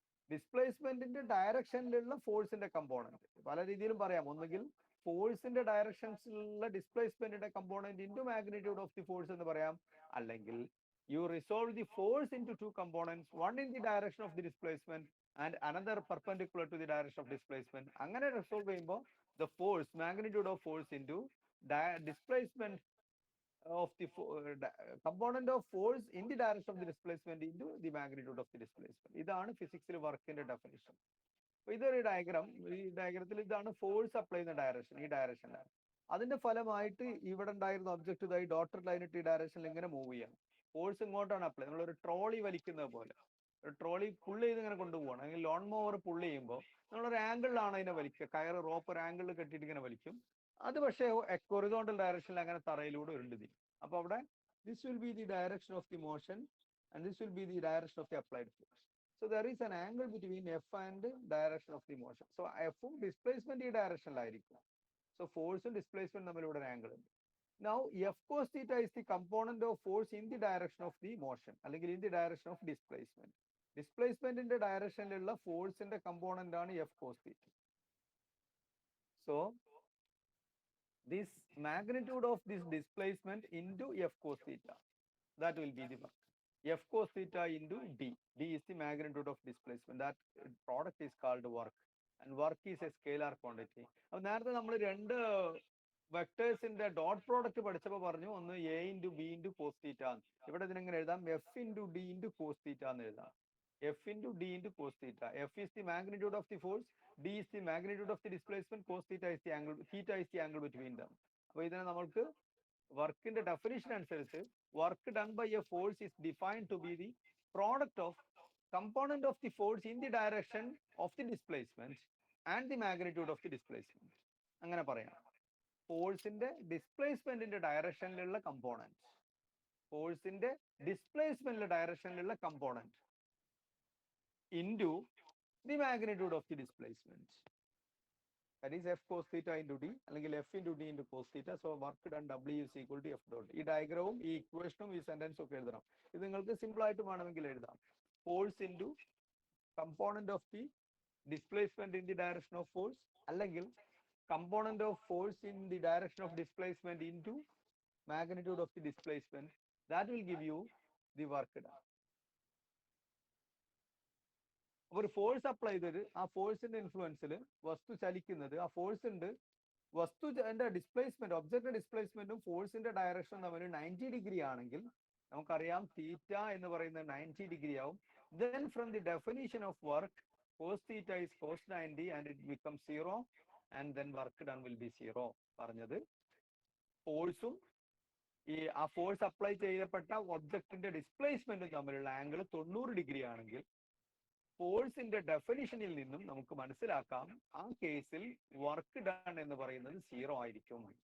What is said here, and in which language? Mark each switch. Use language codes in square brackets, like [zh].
[ml] ഡിസ്പ്ലേസ്മെന്റിന്റെ ഡയറക്ഷനിലുള്ള ഫോഴ്സിന്റെ കമ്പോണന്റ് പല രീതിയിലും പറയാം. ഒന്നുകിൽ ഫോഴ്സിന്റെ ഡയറക്ഷൻസിലുള്ള ഡിസ്പ്ലേസ്മെന്റിന്റെ component into magnitude of the force എന്ന് പറയാം, അല്ലെങ്കിൽ [en] you resolve the force into two components, one in the direction of the displacement and another perpendicular to the direction of displacement. [ml] അങ്ങനെ റിസോൾവ് ചെയ്യുമ്പോൾ [en] the force, magnitude of force into displacement of the component of force in the direction of the displacement into the magnitude of the displacement. [ml] ഇതാണ് ഫിസിക്സിൽ വർക്കിന്റെ definition. ഇതൊരു diagram, ഈ ഡയഗ്രത്തിൽ ഇതാണ് force apply ചെയ്യുന്ന direction, ഈ ഡയറക്ഷനിലാണ്. അതിന്റെ ഫലമായിട്ട് ഇവിടെ ഉണ്ടായിരുന്ന ഒബ്ജക്റ്റ് ഇതായി ഡോട്ടഡ് ലൈനിട്ട് ഈ ഡയറക്ഷനിൽ ഇങ്ങനെ മൂവ് ചെയ്യാം. ഫോഴ്സ് ഇങ്ങോട്ടാണ് അപ്ലൈ, നമ്മളൊരു ട്രോളി വലിക്കുന്നത് പോലെ, ഒരു ട്രോളി പുള്ള് ചെയ്ത് ഇങ്ങനെ കൊണ്ടുപോകണം, അല്ലെങ്കിൽ ലോൺ മോവർ പുള്ള് ചെയ്യുമ്പോൾ നമ്മളൊരു ആംഗിളിലാണ് അതിനെ വലിക്കുക, കയറ് റോപ്പ് ഒരു ആംഗിളിൽ കെട്ടിയിട്ട് ഇങ്ങനെ വലിക്കും. അത് പക്ഷേ ഹൊറിസോണ്ടൽ ഡയറക്ഷനിൽ അങ്ങനെ തറയിലൂടെ ഉരുണ്ടുതി. അപ്പൊ അവിടെ [en] This will be the direction of the motion and this will be the direction of the applied force. So So there is an angle between F and direction of the motion. So F displacement [ml] ഈ ഡയറക്ഷനിലായിരിക്കും. [en] So force and displacement തമ്മിലൂടെ ഒരു angle ഉണ്ട്. Now F cos theta is the component of force in the direction of the motion, അല്ലെങ്കിൽ in the direction of displacement. [ml] ഡിസ്പ്ലേസ്മെന്റിന്റെ ഡയറക്ഷനിലുള്ള ഫോഴ്സിന്റെ component ആണ് F cos theta. [en] So this magnitude of this displacement into F cos theta, that will be the work. F cos theta into D. D is the magnitude of displacement. That product is called work. And work is a scalar quantity. [ml] അപ്പോൾ നേരത്തെ നമ്മൾ രണ്ട് വെക്ടേഴ്സിന്റെ dot product പഠിച്ചപ്പോൾ പറഞ്ഞു ഒന്ന് A into B into cos theta. ഇവിടെ ഇതിനെങ്ങനെ എഴുതാം? F into D into cos theta എന്ന് എഴുതാം. F into D into cos theta. [en] F is the magnitude of the force. D is the magnitude of the displacement. Cos theta is the angle. Theta is the angle between them. [ml] അപ്പോൾ ഇതിനെ നമ്മൾക്ക് വർക്കിന്റെ definition അനുസരിച്ച് [en] Work done by a force is defined to be the product of component of the force in the direction of the displacement and the magnitude of the displacement. അങ്ങനെ പറയാം. [ml] ഫോഴ്സിന്റെ ഡിസ്പ്ലേസ്മെന്റിന്റെ ഡയറക്ഷനിലുള്ള component, ഫോഴ്സിന്റെ ഡിസ്പ്ലേസ്മെന്റിന്റെ ഡയറക്ഷനിലുള്ള component into the magnitude of the displacement. [en] That is F cos theta into D, അല്ലെങ്കിൽ F into D into cos theta. So work done W is equal to F dot. [ml] ഈ ഡയഗ്രവും ഈ ഇക്വേഷനും ഈ സെന്റൻസും ഒക്കെ എഴുതണം. ഇത് നിങ്ങൾക്ക് സിമ്പിൾ ആയിട്ട് വേണമെങ്കിൽ എഴുതാം. [en] Force into component of the displacement in the direction of force, അല്ലെങ്കിൽ component of force in the direction of displacement into magnitude of the displacement. That will give you the work done. [ml] ഒരു force apply ചെയ്തത് ആ ഫോഴ്സിന്റെ ഇൻഫ്ലുവൻസിൽ വസ്തു ചലിക്കുന്നത്, ആ force ഉണ്ട് വസ്തുന്റെ displacement, object ഡിസ്പ്ലേസ്മെന്റും ഫോഴ്സിന്റെ ഡയറക്ഷനും തമ്മിൽ 90 ഡിഗ്രി ആണെങ്കിൽ നമുക്കറിയാം തീറ്റ എന്ന് പറയുന്നത് 90 ഡിഗ്രി ആവും. [en] Then from the definition of work, cos theta is cos 90 and it becomes 0, and then work done will be 0. [ml] പറഞ്ഞത് ഫോഴ്സും ആ ഫോഴ്സ് അപ്ലൈ ചെയ്യപ്പെട്ട ഒബ്ജക്റ്റിന്റെ ഡിസ്പ്ലേസ്മെന്റും തമ്മിലുള്ള ആംഗിൾ 90 ഡിഗ്രി ആണെങ്കിൽ ഫോഴ്സിന്റെ ഡെഫിനിഷനിൽ നിന്നും നമുക്ക് മനസ്സിലാക്കാം ആ കേസിൽ വർക്ക് ഡൺ എന്ന് പറയുന്നത് 0 ആയിരിക്കും.